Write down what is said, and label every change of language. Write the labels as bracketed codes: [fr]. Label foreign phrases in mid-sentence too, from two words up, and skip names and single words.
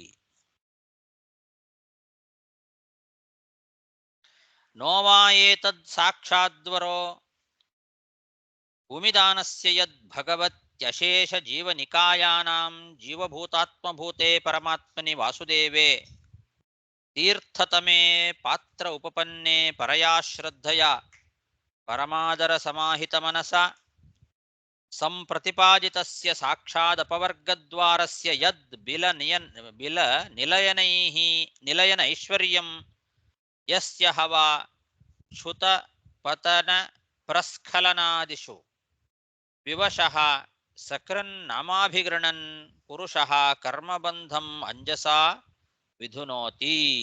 [sa] ನೋವಾ ಏತದ್ ಸಾಕ್ಷಾದ್ವರೋ ಭೂಮಿದಾನಸ್ಯ ಯದ್ ಭಗವತ್ಯಶೇಷ ಜೀವನಿಕಾಯಾನಾಂ ಜೀವಭೂತಾತ್ಮಭೂತೆ ಪರಮಾತ್ಮನಿ ವಾಸುದೇವೇ ತೀರ್ಥತಮೇ ಪಾತ್ರ ಉಪಪನ್ನೆ ಪರಯಾ ಶ್ರದ್ಧಯ ಪರಮಾದರ ಸಮಾಹಿತ ಮನಸ ಸಂಪ್ರತಿಪಾದಿತಸ್ಯ ಸಾಕ್ಷಾದಪವರ್ಗದ್ವಾರಸ್ಯ ಯದ್ ಬಿಲ ನಿಲಯನೈಶ್ವರ್ಯಂ ಯಸ್ಯ ಹವಾ ಚ್ಯುತ ಪತನ ಪ್ರಸ್ಖಲನಾದಿಷು ವಿವಶಃ ಸಕೃನ್ನಾಮಾಭಿಗೃಣನ್ ಪುರುಷಃ ಕರ್ಮಬಂಧಂ ಅಂಜಸಾ ವಿಧುನೋತಿ.